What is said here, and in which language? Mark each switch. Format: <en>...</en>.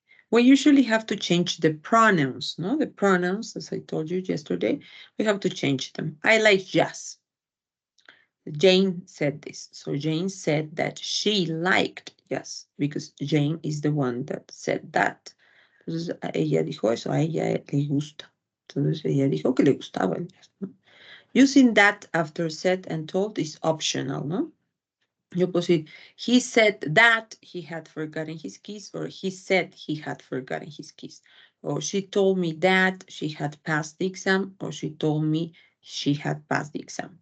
<en>We usually have to change the pronouns, no? The pronouns, as I told you yesterday, we have to change them. I like jazz. Jane said this. So Jane said that she liked jazz because Jane is the one that said that.</en> <es>Entonces, ella dijo eso, a ella le gusta. Entonces, ella dijo que le gustaba el jazz, ¿no?</es> <en>Using that after said and told is optional, no? You put it, he said that he had forgotten his keys, or he said he had forgotten his keys. Or she told me that she had passed the exam, or she told me she had passed the exam.</en>